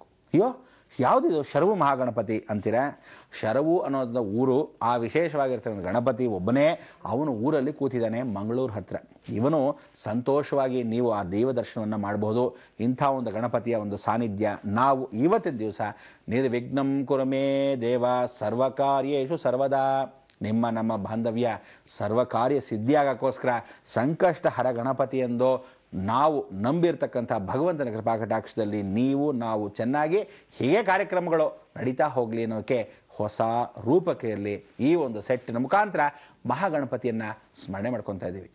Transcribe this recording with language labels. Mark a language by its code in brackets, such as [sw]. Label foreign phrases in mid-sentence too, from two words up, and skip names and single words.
[kn] ಅಯ್ಯೋ ಯಾವುದಿದು ಶರವು ಮಹಾಗಣಪತಿ ಅಂತೀರಾ? ಶರವು ಅನ್ನೋದ ಊರು, ಆ ವಿಶೇಷವಾಗಿರ್ತಕ್ಕಂಥ ಗಣಪತಿ ಒಬ್ಬನೇ ಅವನು ಊರಲ್ಲಿ ಕೂತಿದ್ದಾನೆ ಮಂಗಳೂರು ಹತ್ರ. ಇವನು ಸಂತೋಷವಾಗಿ ನೀವು ಆ ದೇವ ದರ್ಶನವನ್ನು ಮಾಡಬಹುದು. ಇಂಥ ಒಂದು ಗಣಪತಿಯ ಒಂದು ಸಾನ್ನಿಧ್ಯ ನಾವು ಇವತ್ತಿನ ದಿವಸ [sa] ನಿರ್ವಿಘ್ನಂ ಕುರುಮೇ ದೇವ ಸರ್ವಕಾರ್ಯೇಷು ಸರ್ವದಾ. [kn] ನಮ್ಮ ಬಾಂಧವ್ಯ ಸರ್ವಕಾರ್ಯ ಸಿದ್ಧಿಯಾಗಕ್ಕೋಸ್ಕರ ಸಂಕಷ್ಟ ಹರ ಗಣಪತಿ ಎಂದು ನಾವು ನಂಬಿರ್ತಕ್ಕಂಥ ಭಗವಂತನ ಕೃಪಾಕಟಾಕ್ಷದಲ್ಲಿ ನೀವು ನಾವು ಚೆನ್ನಾಗಿ ಹೀಗೆ ಕಾರ್ಯಕ್ರಮಗಳು ನಡೀತಾ ಹೋಗಲಿ ಅನ್ನೋಕ್ಕೆ ಹೊಸ ರೂಪಕ್ಕೆ ಇರಲಿ ಈ ಒಂದು ಸೆಟ್ಟಿನ ಮುಖಾಂತರ ಮಹಾಗಣಪತಿಯನ್ನು ಸ್ಮರಣೆ ಮಾಡ್ಕೊತಾ ಇದ್ದೀವಿ.